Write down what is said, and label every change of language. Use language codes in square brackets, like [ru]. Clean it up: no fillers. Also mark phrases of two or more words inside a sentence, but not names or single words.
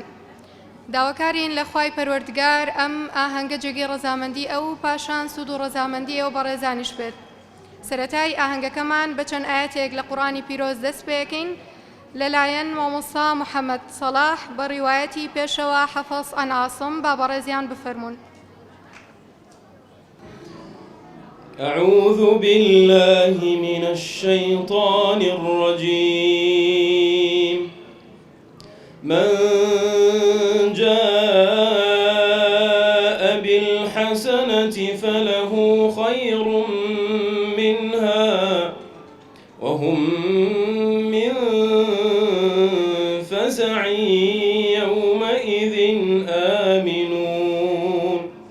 [ckb] داواکارین لە خوای پەروەردگار ئەم ئاهەنگە جێگەی ڕەزامەندی ئەو پاشان سوود و ڕەزامەندی ئەو بەڕێزانیش بێت. سەرەتای ئاهەنگەکەمان بە چەند ئاەتێک لە قورئانی پیرۆز دەست پێکەین لەلایەن مامۆستا محەممەد سەلاح بە ڕیوایەتی پێشەوە حەفەظ ئەن عاصم با بەڕێزیان بفەرمونون. [ar] أعوذ بالله من الشيطان الرجيم. من جاء بالحسنة فله خير منها وهم من فزع يومئذ آمنون.